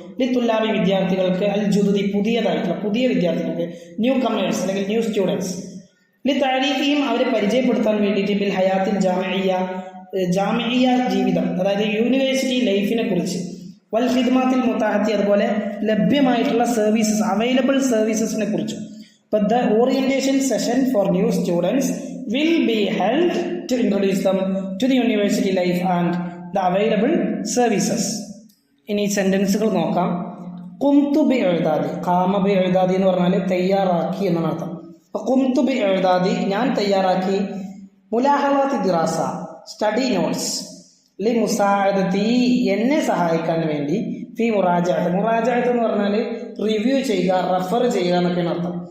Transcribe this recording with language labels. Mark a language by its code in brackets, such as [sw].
[ml] ലിത്തുല്ലാബി വിദ്യാർത്ഥികൾക്ക്, അൽ ജുദുദി പുതിയതായിട്ടുള്ള പുതിയ വിദ്യാർത്ഥികൾക്ക്, ന്യൂ കമേഴ്സ് അല്ലെങ്കിൽ ന്യൂ സ്റ്റുഡൻസ്. ലി തഅരീഫിഹിം അവരെ പരിചയപ്പെടുത്താൻ വേണ്ടിയിട്ട് ബിൽ ഹയാത്തിൽ ജാമിഇയ ജീവിതം, അതായത് യൂണിവേഴ്സിറ്റി ലൈഫിനെ കുറിച്ച്. വൽ ഖിദ്മാത്തിൽ മുതാഹത്തി അതുപോലെ ലഭ്യമായിട്ടുള്ള സർവീസസ്, അവൈലബിൾ സർവീസസിനെ കുറിച്ചും. [en] But the orientation session for new students will be held to introduce them to the university life and the available services. [ml] ഇനി സെന്റൻസുകൾ നോക്കാം. ഖുംതു ബി ഇഅ്ദാദി, ഖാമ ബി ഇഅ്ദാദി എന്ന് പറഞ്ഞാൽ തയ്യാറാക്കി എന്നാണ് അർത്ഥം. അപ്പോൾ ഖുംതു ബി ഇഅ്ദാദി ഞാൻ തയ്യാറാക്കി. മുലാഹവാത്തി ദിറാസ സ്റ്റഡി നോട്ട്സ്. ലി മുസാഅദതി എന്നെ സഹായിക്കാൻ വേണ്ടി. ഫി മുറാജഅത്ത് എന്ന് പറഞ്ഞാൽ റിവ്യൂ ചെയ്യുക, റെഫർ ചെയ്യുക എന്നൊക്കെയാണ് അർത്ഥം.